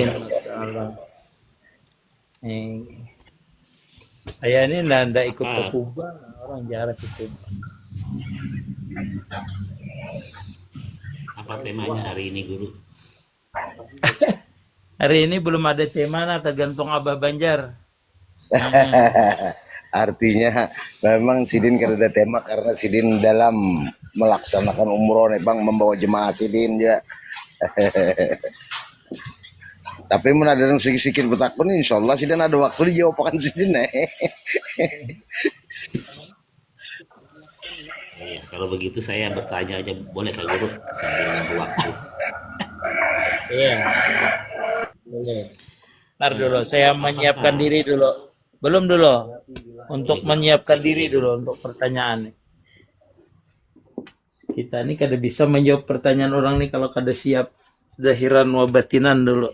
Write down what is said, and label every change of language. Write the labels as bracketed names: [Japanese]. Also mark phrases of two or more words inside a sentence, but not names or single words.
[Indonesian] Allah. Saya ini ndak ikut ke Kuba, orang jarak ke Kuba. Apa temanya hari ini guru? Hari ini belum ada tema, nah tergantung Abah Banjar. [Banjar] Artinya memang Sidin kada ada tema karena Sidin dalam melaksanakan umroh nih Bang, membawa jemaah Sidin ya. Tapi mun ada yang sedikit bertakun insyaallah Sidin ada waktu dijawabkan Sidin [Indonesian] Ya, kalau begitu saya bertanya aja boleh kah guru? Sambil waktu. Iya. Boleh. Ntar dulu, saya menyiapkan diri dulu. Belum dulu. Untuk menyiapkan diri dulu untuk pertanyaan. Kita ini kada bisa menjawab pertanyaan orang nih kalau kada siap [Arabic] zahiran wa batinan [Indonesian] dulu.